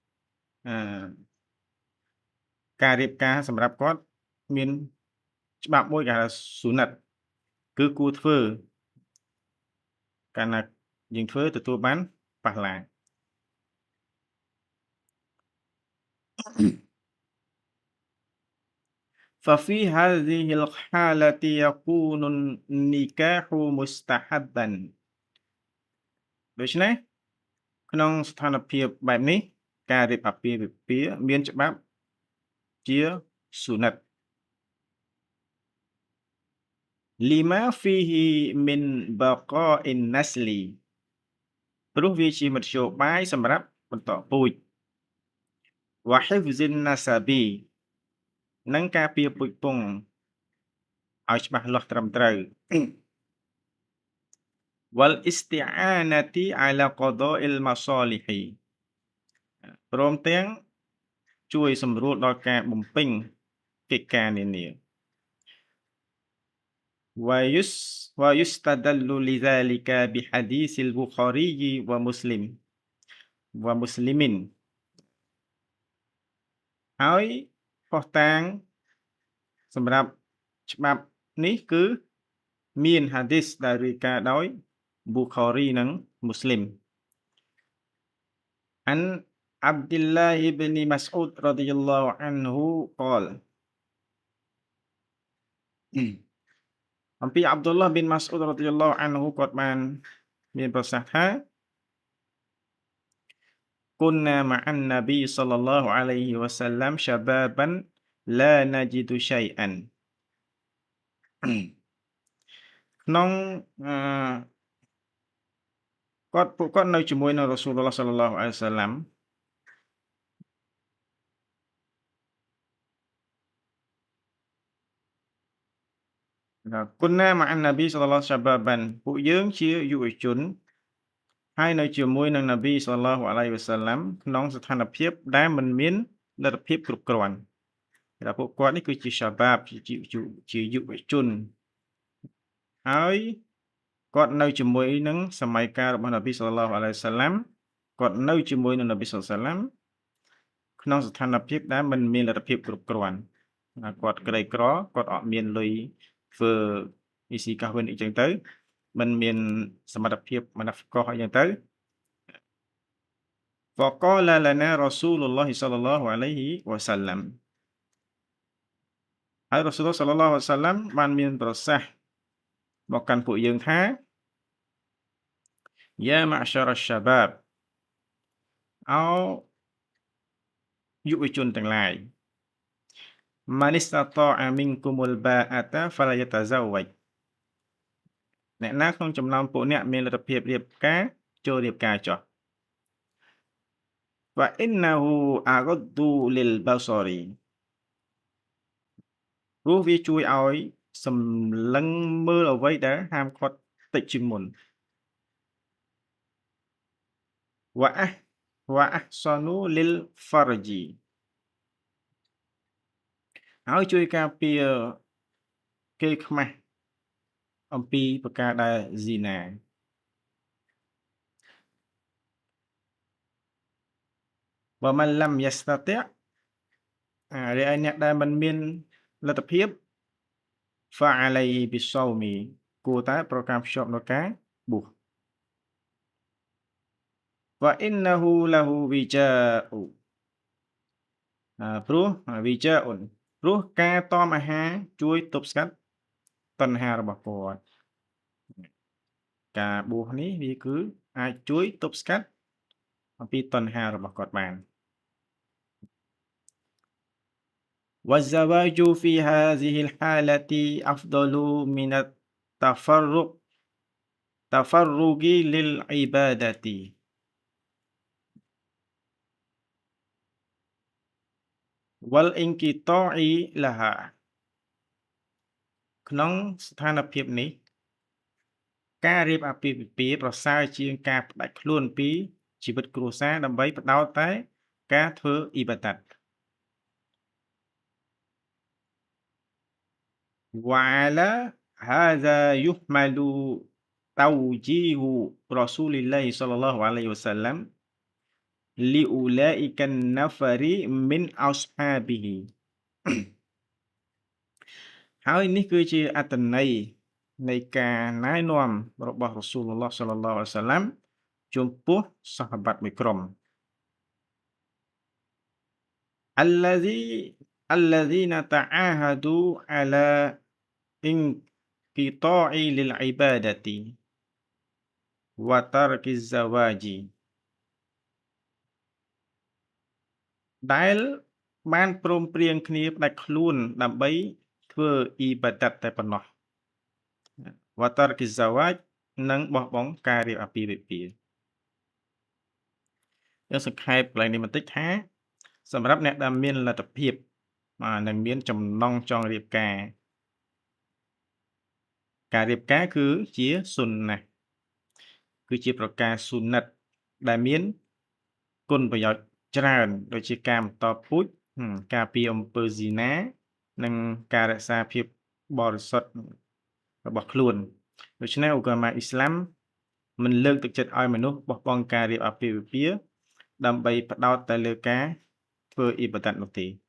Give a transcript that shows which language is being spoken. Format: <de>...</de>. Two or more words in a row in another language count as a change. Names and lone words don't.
<km>ការរៀបការសម្រាប់គាត់មានច្បាប់មួយគេហៅស៊ូនិតគឺគួរធ្វើ កាលណាយើងធ្វើទទួលបានប៉ះឡា</km> <ar>ففي هذه الحالة يكون النكاح مستحبا</ar> <km>ដូច្នេះក្នុងស្ថានភាពបែបនេះការរៀបអាពាហ៍ពិពាហ៍មានច្បាប់ជាសុនិត</km> <ar>لما فيه من بقاء النسل</ar> <km>ព្រោះវាជាមធ្យោបាយសម្រាប់បន្តពូជ</km> <ar>وحفظ النسب</ar> <km>និងការពារពូជពង្សឲ្យច្បាស់លាស់ត្រឹមត្រូវ</km> <ar>والاستعانة على قضاء المصالح</ar> <km>ព្រមទាំងជួយសម្រួលដល់ការបំពេញកិច្ចការនានា</km> <ar>ويستدل لذلك بحديث البخاري ومسلم</ar> <km>ហើយផុសតាង សម្រាប់ច្បាប់នេះគឺមានហាឌីសដែលរាយការណ៍ដោយ Bukhari និង Muslim អាន Abdullah ibn Mas'ud</km> <ar>رضي الله عنه قال អំពី Abdullah bin Mas'ud رضي الله عنه</ar> <km>គាត់បានមានប្រសាសន៍ថា</km> <ar>كنا مع النبي صلى الله عليه وسلم شبابا لا نجد شيئا ក្នុង</ar> <km>ពួកគាត់នៅជាមួយនឹង</km> <ar>رسول الله صلى الله عليه وسلم كنا مع النبي صلى الله شبابا</ar> <km>ពួកយើងជាយុវជនហើយនៅជាមួយនឹង</km> <ar>النبي صلى الله عليه وسلم</ar> <km>ក្នុងស្ថានភាពដែលមិនមានលទ្ធភាពគ្រប់គ្រាន់តែពួកគាត់នេះគឺជា shabab ជាយុវជនហើយគាត់នៅជាមួយនឹងសម័យកាលរបស់</km> <ar>النبي صلى الله عليه وسلم</ar> <km>គាត់នៅជាមួយនឹង</km> <ar>النبي صلى الله عليه وسلم</ar> <km>ក្នុងស្ថានភាពដែលមិនមានលទ្ធភាពគ្រប់គ្រាន់គាត់ក្រីក្រគាត់អត់មានលុយធ្វើ EC កាសវិញអីចឹងទៅមិនមានសមត្ថភាពមនហ្វកោះអីចឹងទៅ</km> <ar>فقال لنا رسول الله صلى الله عليه وسلم ហើយ رسول الله صلى الله عليه وسلم</ar> <km>បានមានប្រសាសន៍មកកាន់ពួកយើងថា</km> <ar>يا معشر الشباب</ar> <km>អោយុវជនទាំងឡាយ</km> <ar>من استطاع منكم الباءة فليتزوج</ar> <km>អ្នកណាក្នុងចំណោមពួកអ្នកមានលទ្ធភាពរៀបការចូលរៀបការចុះ</km> <ar>فإنه أغض للبصر</ar> <km>ព្រោះវាជួយឲ្យសម្លឹងមើលអ្វីដែលហាមឃាត់តិចជាងមុន</km> <ar>وأحصن للفرج</ar> <km>ហើយជួយការពារគេខ្មាស់អំពីប្រការដែល zina បើមិនលំយស្តតិរាយអ្នកដែលមិនមានលទ្ធភាព</km> <ar>فعليه بالصوم</ar> <km>គួរតែប្រកាន់ភ្ជាប់នៅការបួស</km> <ar>وإنه له وجاء</ar> <km>ព្រោះ wija'un ព្រោះការតមអាហារជួយទប់ស្កាត់តណ្ហារបស់គាត់ការបួសនេះវាគឺអាចជួយទប់ស្កាត់អំពីតណ្ហារបស់គាត់បាន</km> <ar>والزواج في هذه الحالة أفضل من التفرغ للعبادة والانقطاع لها</ar> <km>ក្នុងស្ថានភាពនេះការរៀបអាពាហ៍ពិពាហ៍ប្រសើរជាងការផ្ដាច់ខ្លួនពីជីវិតគ្រួសារដើម្បីផ្ដោតតែការធ្វើអ៊ីបាដាត</km> <ar>وعلى هذا يحمل توجيه رسول الله صلى الله عليه وسلم لأولئك النفر من أصحابه</ar> <km>ហើយនេះគឺជាអត្ថន័យនៃការណែនាំរបស់</km> <ar>رسول الله صلى الله عليه وسلم</ar> <km>ចំពោះសាហាបាត់មួយក្រុម</km> <ar>الذين تعاهدوا على انقطاع للعبادة وترك الزواج</ar> <km>ដែលបានព្រមព្រៀងគ្នាផ្ដាច់ខ្លួនដើម្បីធ្វើអ៊ីបាដាតតែប៉ុណ្ណោះ</km> <ar>وترك الزواج</ar> <km>និងបោះបង់ការរៀបអាពាហ៍ពិពាហ៍យើងសង្ខេបកន្លែងនេះបន្តិចថាសម្រាប់អ្នកដែលមានលទ្ធភាពនិងមានចំណង់ចង់រៀបការ រៀបការគឺជាសុនណាគឺជាប្រការសុនិតដែលមានគុណប្រយោជន៍ច្រើនដូចជាការបន្តពូជការពារអំពើស៊ីណានិងការរក្សាភាពបរិសុទ្ធរបស់ខ្លួនដូច្នេះឧកាមាអ៊ីស្លាមមិនលើកទឹកចិត្តឲ្យមនុស្សបោះបង់ការរៀបអាពាហ៍ពិពាហ៍ដើម្បីផ្ដោតតែលើការធ្វើអ៊ីបាដាតនោះទេ</km>